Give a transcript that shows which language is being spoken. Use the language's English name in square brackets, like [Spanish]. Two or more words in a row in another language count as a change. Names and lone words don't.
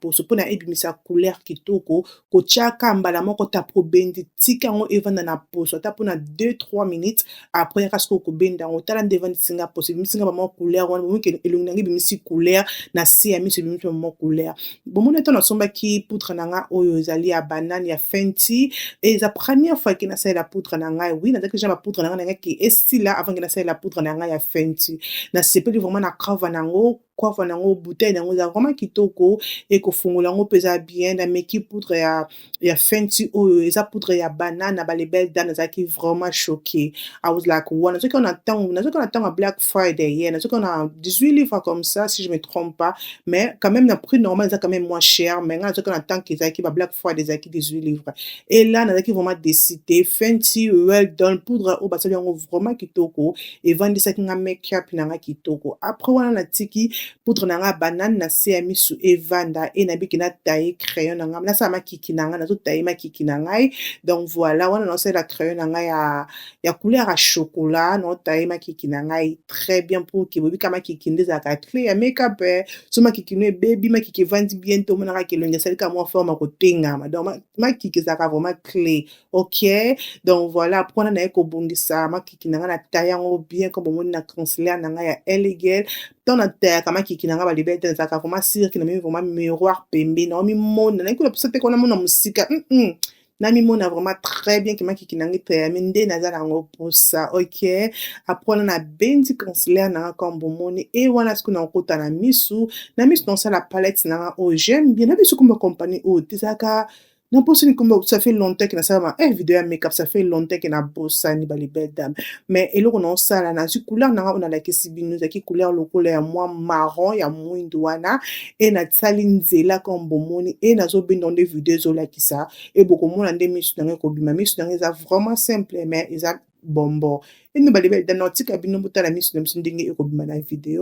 [Lingala] poso mpona ebimisa couleur kitoko kotiaka mbala moko ta probendi tika yango evanda na poso ata mpona 2-3 minutes apres yaka soki okobenda yango tala nde evandisinga poso ebimisinga bamwa couleur wana bomoni elongi nange ebimisi couleur na se ya miso ebimisi bamwa couleur bomoni ata nasombaki poudre na ngai oyo ezali ya banane ya Fenty eza [French] première fois [Lingala] ke nasalela poudre na ngai oui nazalaki deja bapoudre na ngai nangaki esila avant ke nasalela poudre na ngai ya Fenty nasepeli vraiment na cover nango bouteille nango eza vraiment kitoko ekofungola yango mpe eza bien nameki poudre ya Fenty oyo eza poudre ya banane na balibelle dame nazalaki [French] vraiment choqué [English] I was like wow [Lingala] nazoki na ntango ya Black Friday yeah nazoki na [French] 18 livres comme ça si je me trompe pas mais quand même [Lingala] na [French] prix normal [Lingala] eza [French] quand même moins cher mais [Lingala] nga nazoki na ntango ezalaki ba Black Friday ezalaki [French] 18 livres et là [Lingala] nazalaki [French] vraiment décidé [Lingala] Fenty [English] well done [Lingala] poudre oyo basali yango vraiment kitoko evandisaki nga make-up na nga kitoko après wana natiki poudre na nga banane na se ya miso evanda e nabiki nataye crayon na nga nasala makiki na ngai nazotaye makiki na ngai [French] donc voilà [Lingala] wana naosalela crayon na ngai ya couleur ya chocolat naotaye makiki na ngai [French] très bien pour ke [Lingala] bobika makiki nde ezalaka clé ya make-up so makiki no ebebi makiki evandi bien te omonaka kelongi esalika mwa forme ya kotengama donc makiki ezalaka vraiment clé ok [French] donc voilà [Lingala] après wana naye kobongisa makiki na ngai nataye yango [French] bien comme [Lingala] bomoni na concealer na ngai ya LA Girl ntango natayaka makiki na ngai balibelle te ezalaka [French] vraiment cirque [Lingala] namemi [French] vraiment miroir [Lingala] pembe naomimona nayebi kuna mposa te kona mona mosika namimona [French] vraiment très bien ke [Lingala] makiki na ngai tayami nde naza nango mposa ok apres wana nabendi concealer na nga comme bomoni e wana soki nakokota na misu naosala palette na nga oyo [French] j'aime bien [Lingala] nayebi soki mba compagnie oyo te ezalaka naposani nkombo [French] ça fait longtemps ke [Lingala] nasala video ya make-up, [French] ça fait longtemps ke nabosani belle dame. [Lingala] Mais eloko naosala nazwi couleur nanga oyo nalakisi bino ezalaki couleur lokola ya mwa marron ya mwindu wana nasali nzela comme bomoni nazobenda nde video ezolakisa bokomona nde misu nanga ekobima. Misu nanga eza [French] vraiment simple mais [Lingala] eza bonbon. [French] Belle dame [Lingala] naotika bino botala misu na biso ndenge ekobima na video.